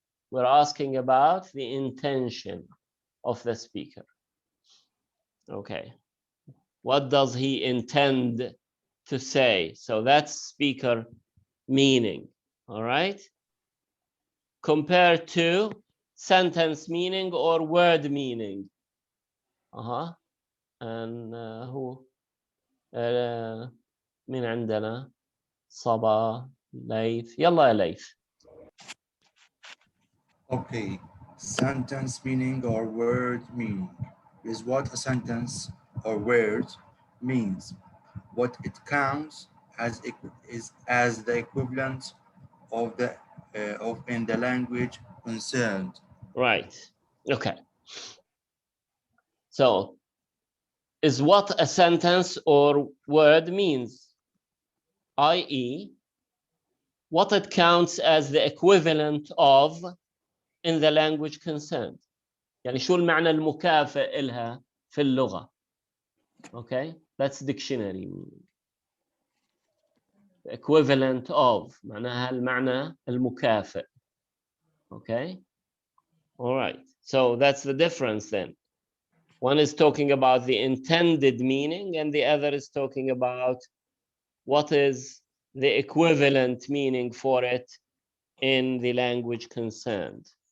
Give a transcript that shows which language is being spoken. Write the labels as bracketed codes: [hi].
[en] We're asking about the intention of the speaker. Okay. What does he intend to say? So that's speaker meaning, all right? Compared to sentence meaning or word meaning. And who [ar] من عندنا صبا ليث. يلا يا ليث. [en] Okay, sentence meaning or word meaning is what a sentence or word means. What it counts as is as the equivalent of the of in the language concerned. Right. Okay. So is what a sentence or word means, i.e., what it counts as the equivalent of in the language concerned. [ar] يعني شو المعنى المكافئ لها في اللغة. [en] Okay, that's dictionary meaning. The equivalent of [ar] معناها المعنى المكافئ. [en] Okay, all right, so that's the difference then. One is talking about the intended meaning and the other is talking about what is the equivalent meaning for it in the language concerned.